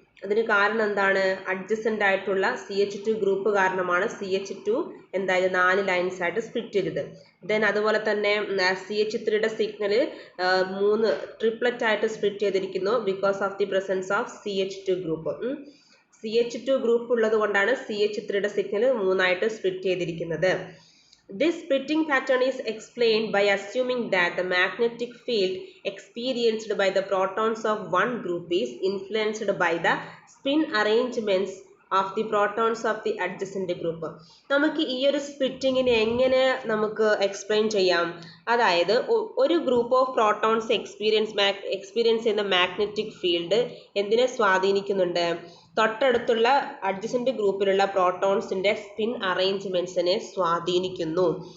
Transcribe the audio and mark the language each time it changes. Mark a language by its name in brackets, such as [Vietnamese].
[Malayalam] അതിന് കാരണം എന്താണ്, അഡ്ജസൻ്റ് ആയിട്ടുള്ള CH2 ഗ്രൂപ്പ് കാരണമാണ് CH2 എന്തായാലും 4 ലൈൻസ് ആയിട്ട് സ്പ്ലിറ്റ് ചെയ്തത്. ദെൻ അതുപോലെ തന്നെ CH3യുടെ സിഗ്നൽ 3 ട്രിപ്ലറ്റ് ആയിട്ട് സ്പ്ലിറ്റ് ചെയ്തിരിക്കുന്നു because of the presence of CH2 group. CH2 group ഉള്ളത് കൊണ്ടാണ് CH3യുടെ സിഗ്നൽ 3 ആയിട്ട് സ്പ്ലിറ്റ് ചെയ്തിരിക്കുന്നത്. [English] This splitting pattern is explained by assuming that the magnetic field experienced by the protons of one group is influenced by the spin arrangements of the protons of the adjacent group. [Malayalam] നമുക്ക് ഈ ഒരു സ്പ്ലിറ്റിങ്ങിനെ എങ്ങനെ നമുക്ക് explain ചെയ്യാം. അതായത് ഒരു group of protons experience ചെയ്യുന്ന magnetic field എന്തിനെ സ്വാധീനിക്കുന്നുണ്ട്, തൊട്ടടുത്തുള്ള അഡ്ജസന്റ് ഗ്രൂപ്പിലുള്ള പ്രോട്ടോൺസിന്റെ സ്പിൻ അറേഞ്ച്മെന്റ്സിനെ സ്വാധീനിക്കുന്നു.